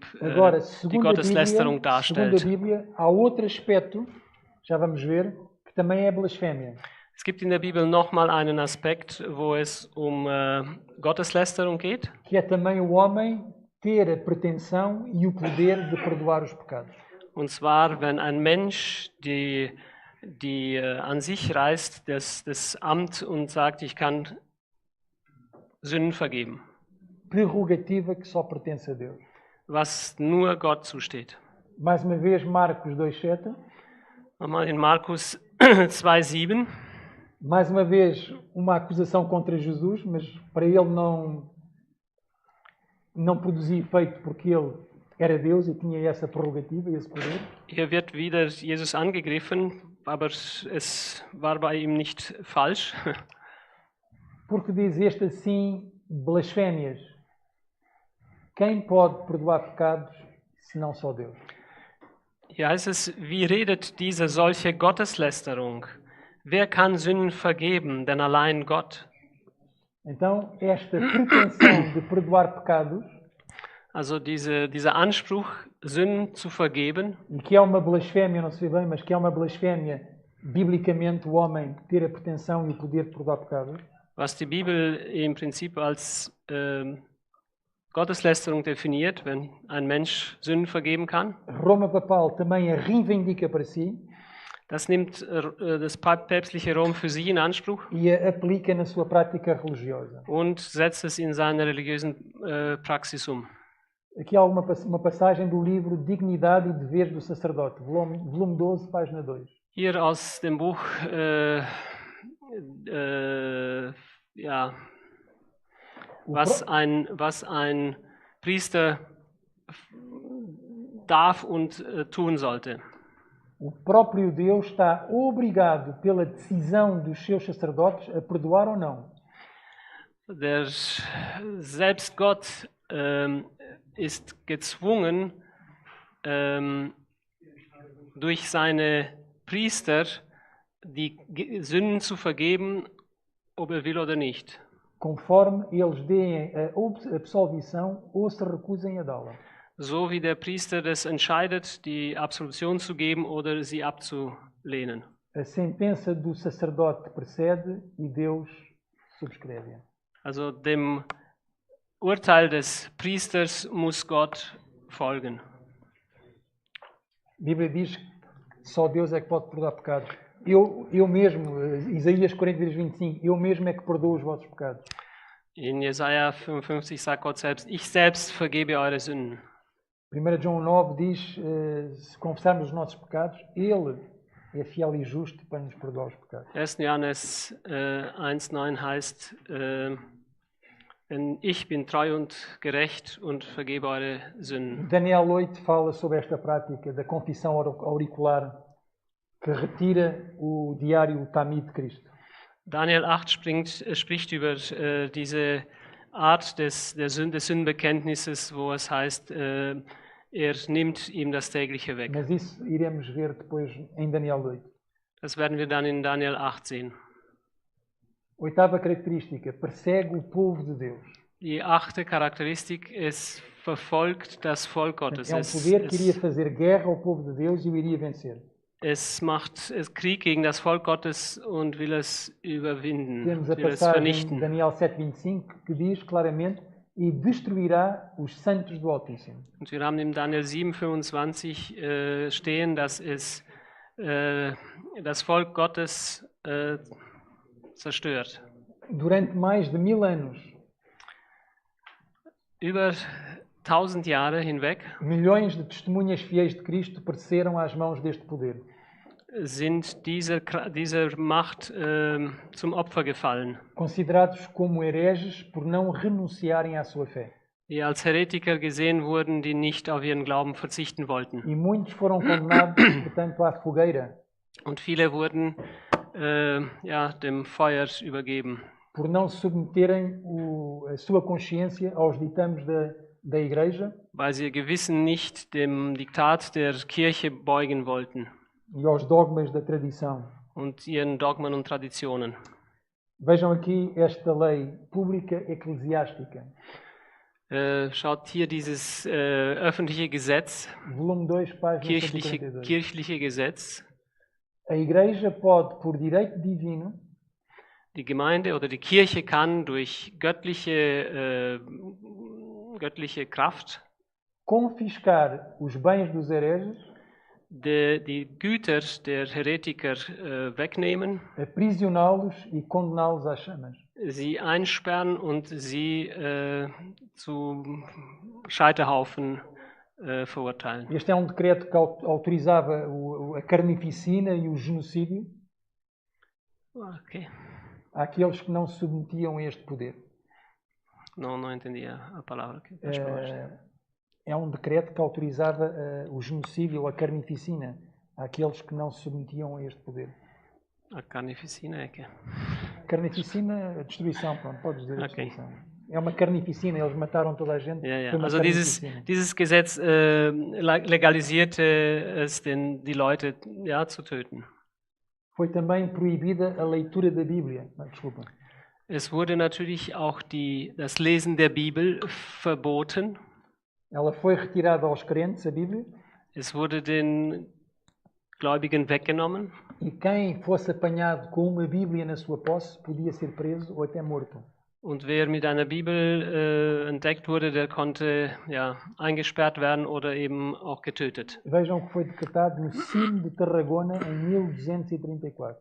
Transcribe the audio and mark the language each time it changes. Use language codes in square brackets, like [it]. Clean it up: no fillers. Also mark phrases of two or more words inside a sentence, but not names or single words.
[pt] Agora, [de] die [pt] segundo a [de] Gotteslästerung darstellt. [pt] Bíblia, há outro aspecto, já vamos ver, que também é blasfémia. [de] Es gibt in der Bibel nochmal einen Aspekt, wo es um Gotteslästerung geht. [pt] Que é também o homem ter a pretensão e o poder de perdoar os pecados. [de] Und zwar, wenn ein Mensch die an sich reißt, das Amt und sagt, ich kann Sünden vergeben, [pt] Prerrogativa que só pertence a Deus. [de] was nur Gott zusteht. [pt] Mais uma vez, Marcos 2,7. [de] Nochmal in Markus 2,7. [pt] Mais uma vez, uma acusação contra Jesus, mas para ele não produzia efeito porque ele era Deus e tinha essa prerrogativa, esse poder. [de] Hier wird wieder Jesus angegriffen, aber es war bei ihm nicht falsch. [pt] Porque diz este assim, blasfémias. Quem pode perdoar pecados, senão só Deus? [de] Hier heißt es, wie redet diese solche Gotteslästerung? Wer kann Sünden vergeben, denn allein Gott? [pt] Então, esta pretensão de perdoar pecados, [de] Also dieser Anspruch, Sünden zu vergeben, [pt] e que é uma blasfémia, não sei bem, mas que é uma blasfémia, biblicamente, o homem ter a pretensão e o poder de perdoar pecados, [de] was die Bibel im Prinzip als Gotteslästerung definiert, wenn ein Mensch Sünden vergeben kann. [pt] Roma Papal também a reivindica para si [de] Das nimmt das päpstliche Rom für sich in Anspruch [pt] e a aplica na sua prática religiosa. [de] und setzt es in seiner religiösen Praxis um. [pt] Aqui há uma passagem do livro Dignidade e Deveres do Sacerdote, volume 12, página 2. [de] Hier aus dem Buch was ein Priester darf und tun sollte. [pt] O próprio Deus está obrigado pela decisão dos seus sacerdotes a perdoar ou não. [de] Selbst Gott ist gezwungen, durch seine Priester die Sünden zu vergeben, ob er will oder nicht. [pt] Conforme eles deem a absolvição ou se recusem a dá-la. [de] So wie der Priester das entscheidet, die Absolution zu geben oder sie abzulehnen. [pt] A sentença do sacerdote precede e Deus subscreve-a. [de] Also dem Urteil des Priesters muss Gott folgen. [pt] A Bíblia diz que só Deus é que pode perdoar pecados. Eu mesmo, Isaías 40:25, eu mesmo é que perdoo os vossos pecados. [de] In Jesaja 55 sagt Gott selbst, ich selbst vergebe eure Sünden. [pt] 1 João 9 diz, se confessarmos os nossos pecados, Ele é fiel e justo para nos perdoar os pecados. [de] 1. Johannes 1,9 heißt, denn ich bin treu und gerecht und vergebe eure Sünden. [pt] Daniel 8 fala sobre esta prática da confissão auricular que retira o diário Tamid de Cristo. [de] Daniel 8 spricht über diese Art des Sündenbekenntnisses, wo es heißt, er nimmt ihm das tägliche weg. [pt] Mas isso iremos ver depois em Daniel 8. [de] Das werden wir dann in Daniel 8 sehen. [pt] Oitava característica, persegue o povo de Deus. [de] Die 8. Charakteristik, es verfolgt das Volk Gottes. [pt] É poder que iria fazer guerra ao povo de Deus e o iria vencer. [de] Es macht Krieg gegen das Volk Gottes und will es überwinden, [pt] Temos a [de] will es [pt] passagem em [de] vernichten. [pt] Daniel 7:25 que diz claramente e destruirá os santos do Altíssimo. [de] Und wir haben in Daniel 7,25 stehen, dass es das Volk Gottes zerstört. [pt] Durante mais de 1000 anos, [de] Über 1000 Jahre hinweg [pt] milhões de testemunhas fiéis de Cristo pereceram às mãos deste poder. [de] sind dieser Macht zum Opfer gefallen, [pt] Considerados como hereges por não renunciarem à sua fé. [de] die als Heretiker gesehen wurden, die nicht auf ihren Glauben verzichten wollten. [pt] E muitos foram condenados, portanto, à fogueira, [de] Und viele wurden dem Feuer übergeben, [pt] por não submeterem a sua consciência aos ditames da Igreja [de] weil sie ihr Gewissen nicht dem Diktat der Kirche beugen wollten [pt] e aos dogmas da tradição. [de] und ihren Dogmen und Traditionen. [pt] Vejam aqui esta lei pública eclesiástica, [de] Schaut hier dieses öffentliche Gesetz, [pt] volume 2, página 142. [de] kirchliche Gesetz. [pt] A Igreja pode, por direito divino, [de] Die Gemeinde oder die Kirche kann durch göttliche Kraft [pt] confiscar os bens dos hereges, [de] die Güter der Heretiker wegnehmen, [pt] aprisioná-los e condená-los às chamas. [de] sie einsperren und sie zu Scheiterhaufen verurteilen. [pt] Este é um decreto que autorizava a carnificina e o genocídio Okay. àqueles que não se submetiam a este poder. No entendi a palavra que exposte. É um decreto que autorizava o genocídio, a carnificina, àqueles que não se submetiam a este poder. A carnificina é que? Carnificina, a destruição, pronto, podes dizer a Ok. destruição. É uma carnificina, eles mataram toda a gente. [de] Ja, ja. [pt] Foi uma [de] Also [pt] carnificina. [de] dieses Gesetz legalisierte es, die Leute zu töten. [pt] Foi também proibida a leitura da Bíblia. Desculpa. [de] Es wurde natürlich auch das Lesen der Bibel verboten. [pt] Ela foi retirada aos crentes, a Bíblia, [de] Es wurde den Gläubigen weggenommen. [pt] e quem fosse apanhado com uma Bíblia na sua posse podia ser preso ou até morto. [de] Und wer mit einer Bibel entdeckt wurde, der konnte eingesperrt werden oder eben auch getötet. [pt] Vejam que foi decretado no Sino de Tarragona em 1234.